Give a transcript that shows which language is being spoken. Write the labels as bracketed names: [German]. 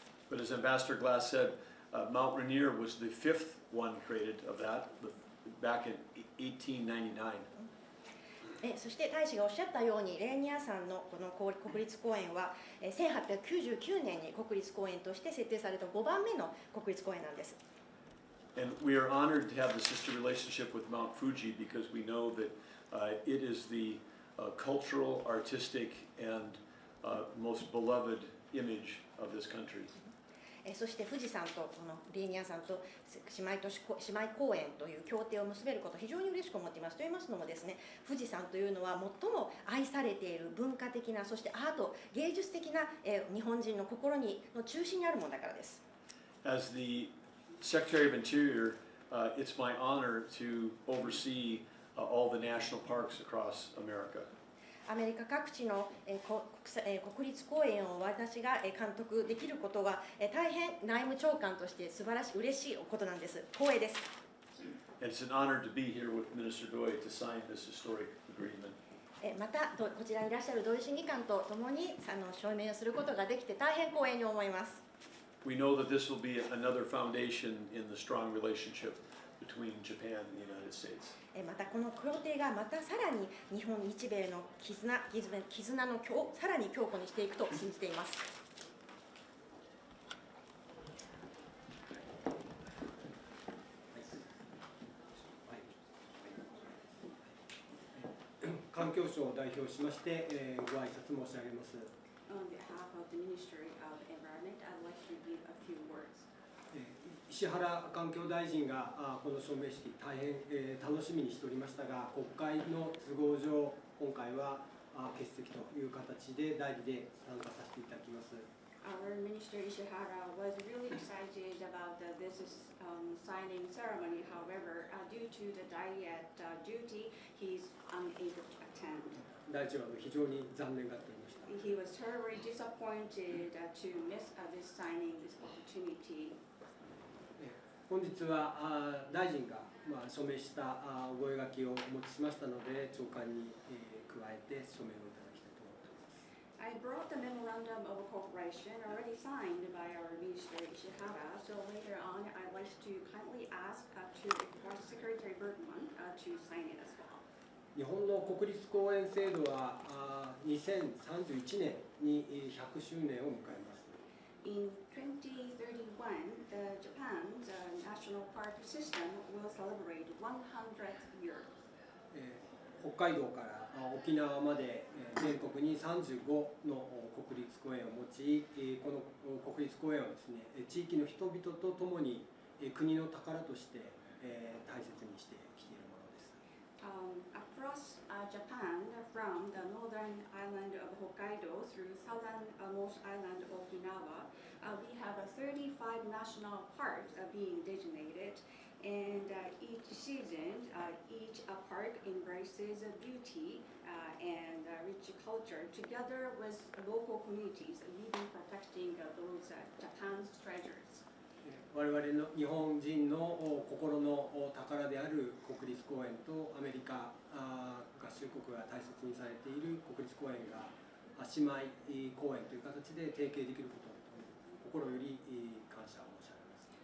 [English] But as Ambassador Glass said, Mount Rainier was the fifth one created of that back in 1899. [Japanese] そして大使がおっしゃったように、レーニア山のこの国立公園は1899年に国立公園として設定された5番目の国立公園なんです。 [English] And we are honored to have the sister relationship with Mount Fuji because we know that it is the cultural, artistic, and most beloved image of this country. [Japanese] そして富士山とこのレーニア山と姉妹公園という協定を結べることを非常に嬉しく思っています。と言いますのもですね、富士山というのは最も愛されている文化的な、そしてアート、芸術的な日本人の心の中心にあるものだからです。 [English] As the Secretary of Interior, it's my honor to oversee all the national parks across America. [Japanese] アメリカ各地の国立公園を私が監督できることは大変内務長官として素晴らしい嬉しいことなんです。光栄です。 [English] It's an honor to be here with Minister Doi to sign this historic agreement. [Japanese] またこちらにいらっしゃる土井審議官とともに署名をすることができて大変光栄に思います。 [English] We know that this will be another foundation in the strong relationship between Japan and the United States. [Japanese] またこの協定がまたさらに日米の絆のさらに強固にしていくと信じています。環境省を代表しましてご挨拶申し上げます。 [English] On behalf of the Ministry of Environment, I'd like to give a few words. [Japanese] 石原環境大臣がこの署名式、大変楽しみにしておりましたが、国会の都合上、今回は欠席という形で代理で参加させていただきます。 [English] Our Minister Ishihara was really excited about this signing ceremony. However, due to the diet duty, he's unable to attend. [Japanese] 大臣は非常に残念がっておりました。 [English] He was terribly disappointed to miss this signing, this opportunity. [Japanese] 本日は大臣が署名した覚書をお持ちしましたので、長官に加えて署名をいただきたいと思っています。 [English] I brought the memorandum of cooperation already signed by our Minister Ishihara, so later on I'd like to kindly ask to request Secretary Bergman to sign it as well. [Japanese] 日本の国立公園制度は2031年に100周年を迎えます。 [English] In 2031, Japan's national park system will celebrate 100th year. [Japanese] 北海道から沖縄まで全国に35の国立公園を持ち、この国立公園はですね、地域の人々とともに国の宝として大切にしてきているものです。 [English] Across Japan, from the northern island of Hokkaido through southernmost island of Okinawa, we have 35 national parks being designated, and each season, each park embraces beauty and rich culture together with local communities, even protecting those Japan's treasures. [Japanese] 我々の日本人の心の宝である国立公園とアメリカ合衆国が大切にされている国立公園が姉妹公園という形で提携できることを心より感謝を申し上げます。